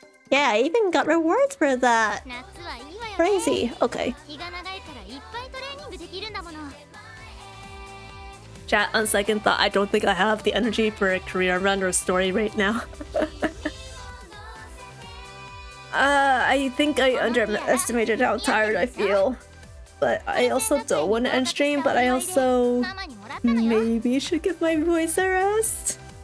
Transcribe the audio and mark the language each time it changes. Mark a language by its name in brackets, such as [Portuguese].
[English] Yeah, I even got rewards for that. [Japanese] 夏はいいわよね。 [English] Crazy. Okay. [Japanese] 日が長いからいっぱいトレーニングできるんだもの。 [English] Chat, on second thought, I don't think I have the energy for a career run or story right now. I think I underestimated how tired I feel. But I also don't want to end stream, but I also maybe should give my voice a rest.